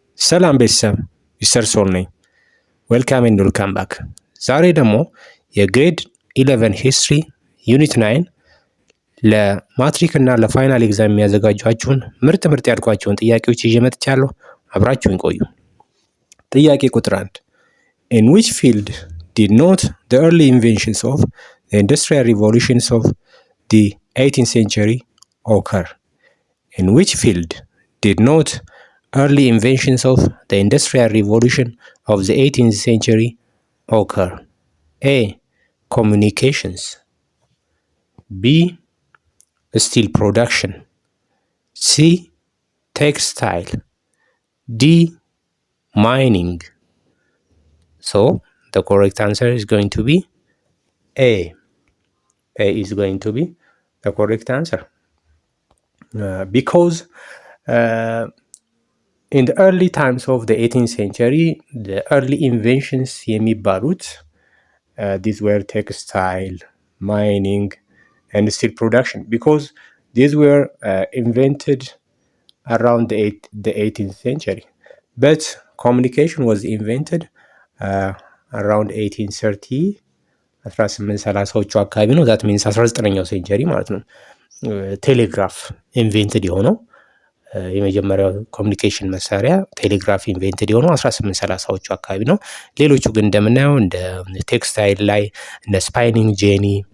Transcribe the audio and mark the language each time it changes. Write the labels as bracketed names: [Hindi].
[Amharic] ሰላም ቤተሰብ ሚስተር ሶል ነኝ። ዌልካም ኤንድ ዌልካም ባክ። ዛሬ ደግሞ የግሬድ 11 ሂስትሪ ዩኒት 9 ለማትሪክ እና ለፋይናል ኤግዛም የሚያዘጋጇችሁን ምርጥ ያልኳቸውን ጥያቄዎች ይዤ መጥቻለሁ። አብራችሁን ቆዩ። ጥያቄ ቁጥር 1 [English] In which field did not the early inventions of the industrial revolutions of the 18th century occur? In which field did not early inventions of the industrial revolution of the 18th century occur? A. Communications. B. Steel production. C. Textile. D. Mining. So the correct answer is going to be A. A is going to be the correct answer. Because in the early times of the 18th century, the early inventions የሚባሉት these were textile, mining, and steel production. Because these were invented around the 18th century. But communication was invented around 1830 [Amharic] 1830ዎቹ አካባቢ ነው። [English] ዛት ሚንስ [Amharic] 19ኛው ሴንቸሪ ማለት ነው። ቴሌግራፍ ኢንቬንትድ የሆነው የመጀመሪያው ኮሚኒኬሽን መሳሪያ ቴሌግራፍ ኢንቬንትድ የሆነው 1830ዎቹ አካባቢ ነው። ሌሎቹ ግን እንደምናየው እንደ ቴክስታይል ላይ እንደ ስፓይኒንግ ጄኒ